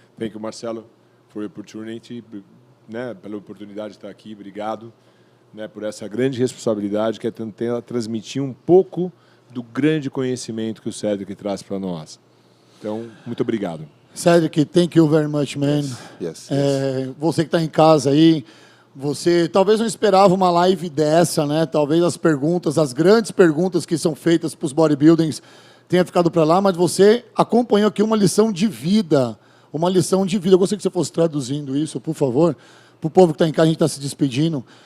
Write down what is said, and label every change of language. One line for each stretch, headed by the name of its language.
English: Thank you, Marcelo, for the opportunity,
Portuguese: né, pela oportunidade de estar aqui. Obrigado, né, por essa grande responsabilidade que é tentar transmitir um pouco do grande conhecimento que o CEDRIC traz para nós. Então, muito obrigado.
English: Cedric, thank you very much, man. Yes.
Portuguese: Você que está em casa aí, você talvez não esperava uma live dessa, né? Talvez as perguntas, as grandes perguntas que são feitas para os bodybuildings tenha ficado para lá, mas você acompanhou aqui uma lição de vida. Uma lição de vida. Eu gostaria que você fosse traduzindo isso, por favor. Para o povo que está em casa, a gente está se despedindo.